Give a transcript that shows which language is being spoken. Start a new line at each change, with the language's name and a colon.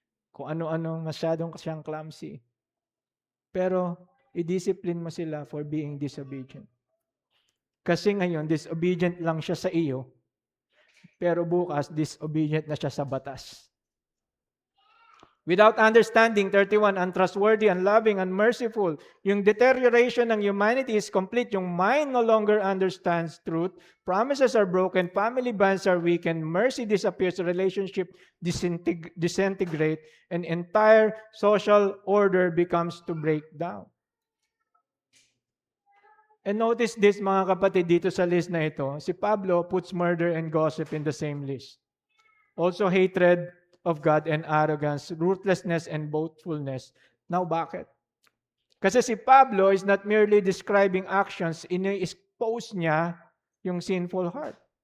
Filipino: Kung ano-ano masyadong siyang clumsy. Pero, i-discipline mo sila for being disobedient. Kasi ngayon, disobedient lang siya sa iyo, pero bukas, disobedient na siya sa batas.
English: Without understanding, 31, untrustworthy, unloving, unmerciful. Yung deterioration ng humanity is complete. Yung mind no longer understands truth. Promises are broken. Family bonds are weakened. Mercy disappears. Relationship disintegrate. And entire social order becomes to break down. And notice this,
Filipino: mga kapatid, dito sa list na ito.
English: Si Pablo puts murder and gossip in the same list. Also hatred of God and arrogance, ruthlessness and boastfulness. Now, bakit?
Filipino: Kasi si Pablo
English: is not merely describing actions, ini-expose niya yung sinful heart.